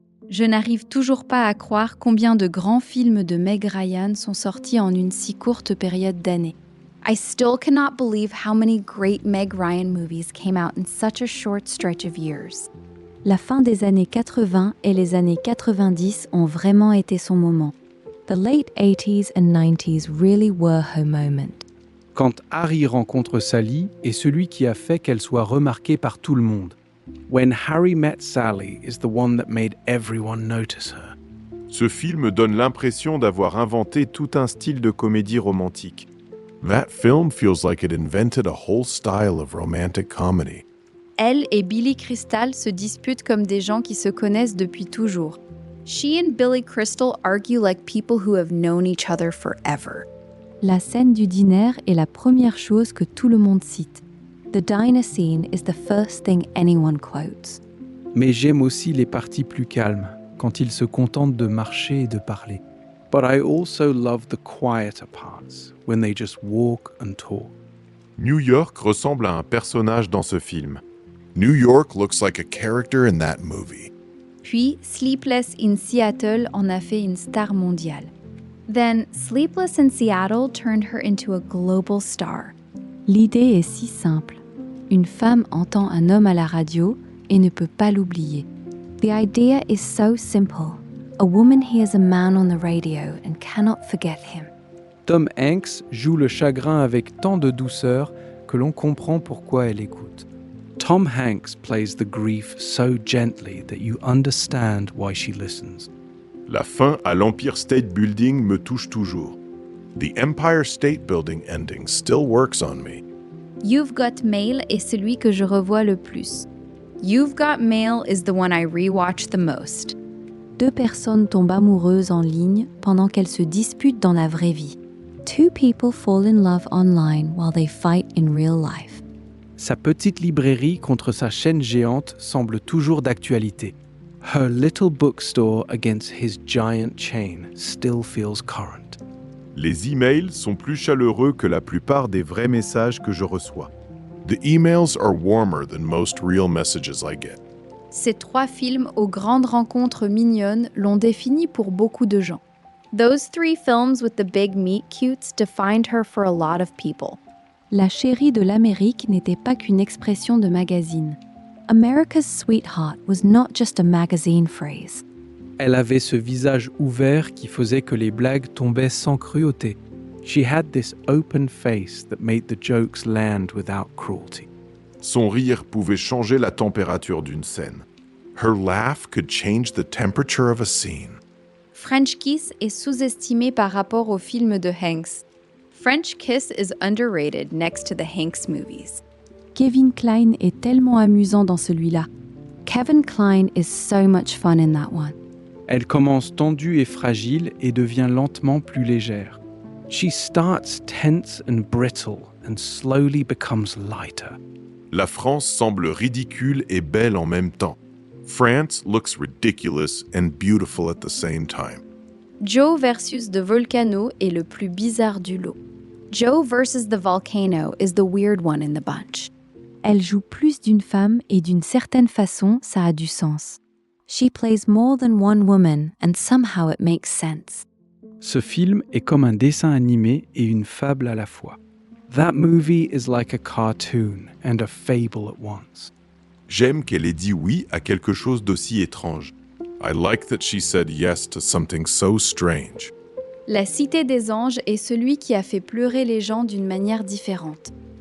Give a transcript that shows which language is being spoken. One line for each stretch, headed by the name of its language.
French: Je n'arrive toujours pas à croire combien de grands films de Meg Ryan sont sortis en une si courte période d'années.
English: I still cannot believe how many great Meg Ryan movies came out in such a short stretch of years.
French: La fin des années 80 et les années 90 ont vraiment été son moment.
English: The late 80s and 90s really were her moment.
French: Quand Harry rencontre Sally est celui qui a fait qu'elle soit remarquée par tout le monde.
English: When Harry Met Sally is the one that made everyone notice her.
French: Ce film donne l'impression d'avoir inventé tout un style de comédie romantique.
English: That film feels like it invented a whole style of romantic comedy.
French: Elle et Billy Crystal se disputent comme des gens qui se connaissent depuis toujours.
English: She and Billy Crystal argue like people who have known each other forever.
French: La scène du dîner est la première chose que tout le monde cite.
English: The diner scene is the first thing anyone quotes.
French: Mais j'aime aussi les parties plus calmes, quand ils se contentent de marcher et de parler.
English: But I also love the quieter parts, when they just walk and talk.
French: New York ressemble à un personnage dans ce film.
English: New York looks like a character in that movie.
French: Puis, Sleepless in Seattle en a fait une star mondiale.
English: Then, Sleepless in Seattle turned her into a global star.
French: L'idée est si simple. Une femme entend un homme à la radio et ne peut pas l'oublier.
English: The idea is so simple. A woman hears a man on the radio and cannot forget him.
French: Tom Hanks joue le chagrin avec tant de douceur que l'on comprend pourquoi elle écoute.
English: Tom Hanks plays the grief so gently that you understand why she listens.
French: La fin à l'Empire State Building me touche toujours.
English: The Empire State Building ending still works on me.
French: You've Got Mail est celui que je revois le plus.
English: You've Got Mail is the one I rewatch the most.
French: Deux personnes tombent amoureuses en ligne pendant qu'elles se disputent dans la vraie vie.
English: Two people fall in love online while they fight in real life.
French: Sa petite librairie contre sa chaîne géante semble toujours d'actualité.
English: Her little bookstore against his giant chain still feels current.
French: Les emails sont plus chaleureux que la plupart des vrais messages que je reçois.
English: The emails are warmer than most real messages I get.
French: Ces trois films aux grandes rencontres mignonnes l'ont définie pour beaucoup de gens.
English: Those three films with the big meet cutes defined her for a lot of people.
French: La chérie de l'Amérique n'était pas qu'une expression de magazine.
English: America's sweetheart was not just a magazine phrase.
French: Elle avait ce visage ouvert qui faisait que les blagues tombaient sans cruauté.
English: She had this open face that made the jokes land without cruelty.
French: Son rire pouvait changer la température d'une scène.
English: Her laugh could change the temperature of a scene.
French: French Kiss est sous-estimé par rapport au film de Hanks.
English: French Kiss is underrated next to the Hanks movies.
French: Kevin Kline est tellement amusant dans celui-là.
English: Kevin Kline is so much fun in that one.
French: Elle commence tendue et fragile et devient lentement plus légère.
English: She starts tense and brittle and slowly becomes lighter.
French: La France semble ridicule et belle en même temps.
English: France looks ridiculous and beautiful at the same time.
French: Joe versus The Volcano est le plus bizarre du lot.
English: Joe versus The Volcano is the weird one in the bunch.
French: Elle joue plus d'une femme et d'une certaine façon, ça a du sens.
English: She plays more than one woman and somehow it makes sense.
French: Ce film est comme un dessin animé et une fable à la fois.
English: That movie is like a cartoon and a fable at once.
French: J'aime qu'elle ait dit oui à quelque chose d'aussi étrange.
English: I like that she said yes to something so strange.
French: La Cité des Anges est celui qui a fait pleurer les gens d'une manière différente.